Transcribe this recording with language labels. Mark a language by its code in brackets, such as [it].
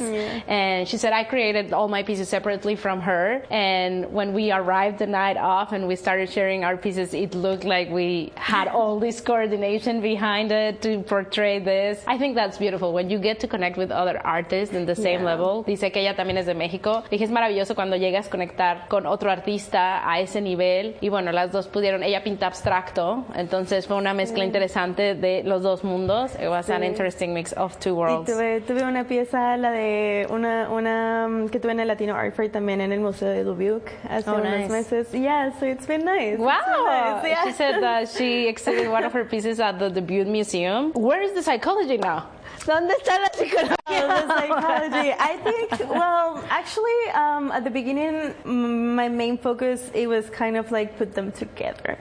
[en] And she said, I created all my pieces separately from her. And when we arrived the night off and we started sharing our pieces, it looked like we had all this coordination behind it to portray this. I think that's beautiful. When you get to connect with other artists in the same level. [es] Dice que ella también es de México. Dije, es maravilloso cuando llegas a conectar con otro artista a ese nivel. Y bueno, las dos pudieron. Ella pinta abstracto. Entonces fue una mezcla interesante de los dos mundos. [en] It was an interesting mix of two worlds. [es] Y tuve una pieza, la de una que tuve en el Latino Art Fair también en el Museo de Dubuque hace unos meses. [en] Yeah, so it's been nice. She said that she exhibited one of her pieces at the Dubuque Museum. Where is the psychology now? [es] ¿Dónde está la psicología? [en] I think, actually, at the beginning, my main focus, it was kind of like put them together.